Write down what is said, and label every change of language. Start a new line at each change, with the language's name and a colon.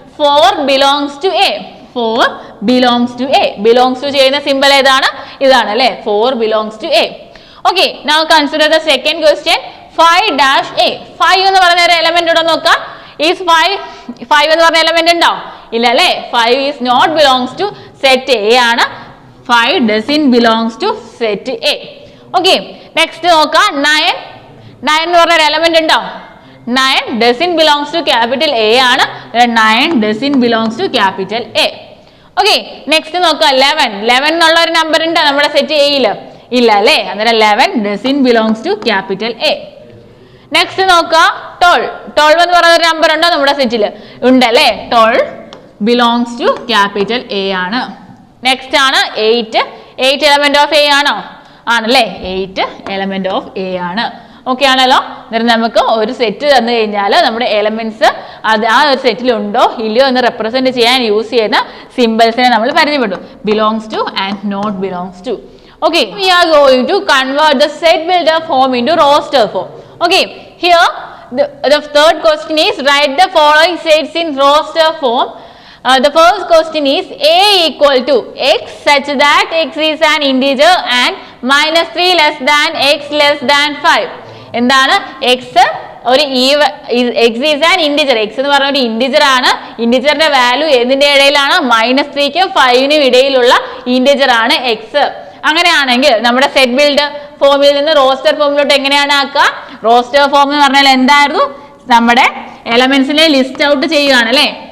English: 4 belongs to A. 4 belongs to A. Belongs to
Malayalam: ചെയ്യുന്ന
English: simple
Malayalam: ഏതാണ്? ഇതാണ് അല്ലെ,
English: 4 belongs to A. Okay, now consider the second question. 5-A,
Malayalam: 5 എന്ന് പറയുന്ന ഒരു എലമെന്റ് ഉണ്ടോ നോക്കാം.
English: Is
Malayalam: 5 എന്ന് പറഞ്ഞ എലമെന്റ് ഉണ്ടോ? ഇല്ല അല്ലേ?
English: 5 is not belongs to set A
Malayalam: ആണ്.
English: 5 doesn't belongs to set A. Okay. Next
Malayalam: നോക്കാം 9. 9 എന്ന് പറഞ്ഞ എലമെന്റ് ഉണ്ടോ?
English: 9 doesn't belongs to capital A
Malayalam: ആണ്.
English: 9 doesn't belongs to capital A. Okay. Next
Malayalam: നോക്കാം
English: 11.
Malayalam: 11 എന്നുള്ള ഒരു നമ്പർ ഉണ്ടോ നമ്മുടെ സെറ്റ് എയിൽ? ഇല്ല അല്ലേ?
English: അന്നേരം 11 doesn't belongs to capital A. Next
Malayalam: നോക്കാം
English: 12.
Malayalam: 12 എന്ന് പറയുന്ന ഒരു നമ്പർ ഉണ്ടോ നമ്മുടെ സെറ്റിൽ? ഉണ്ടല്ലേ?
English: 12 belongs to capital A
Malayalam: ആണ്.
English: next
Malayalam: ആണ്
English: 8. 8 element of A
Malayalam: ആണോ? ആണല്ലേ?
English: 8 element of A
Malayalam: ആണ്.
English: okay
Malayalam: ആണല്ലോ? അന്നേരം നമുക്ക് ഒരു സെറ്റ് തന്നു കഴിഞ്ഞാൽ നമ്മുടെ എലമെന്റ്സ് അത് ആ ഒരു സെറ്റിൽ ഉണ്ടോ ഇല്ലയോ എന്ന് റെപ്രസെന്റ് ചെയ്യാൻ യൂസ് ചെയ്യുന്ന സിംബൽസിനെ നമ്മൾ പരിചയപ്പെട്ടു.
English: Belongs to and not belongs to. Okay, we are going to convert the set builder form into roster form. Okay, here the third question is write the following sets in roster form. The first question is A equal to x such that x is an integer and minus 3 less than x less than 5.
Malayalam: എന്താണ്
English: x
Malayalam: ഒരു
English: x is an integer.
Malayalam: x എന്ന് പറഞ്ഞ ഒരു integer ആണ്. ഇന്റിജറിന്റെ value എന്തിന്റെ ഇടയിലാണ്? -3ക്കും 5നും ഇടയിലുള്ള integer ആണ് x. അങ്ങനെയാണെങ്കിൽ നമ്മുടെ സെറ്റ് ബിൽഡ് ഫോമിൽ നിന്ന് റോസ്റ്റർ ഫോമിലോട്ട് എങ്ങനെയാണ് ആക്കുക? റോസ്റ്റർ ഫോം എന്ന് പറഞ്ഞാൽ എന്തായിരുന്നു? നമ്മുടെ എലമെന്റ്സിനെ ലിസ്റ്റ് ഔട്ട് ചെയ്യുകയാണ് അല്ലേ?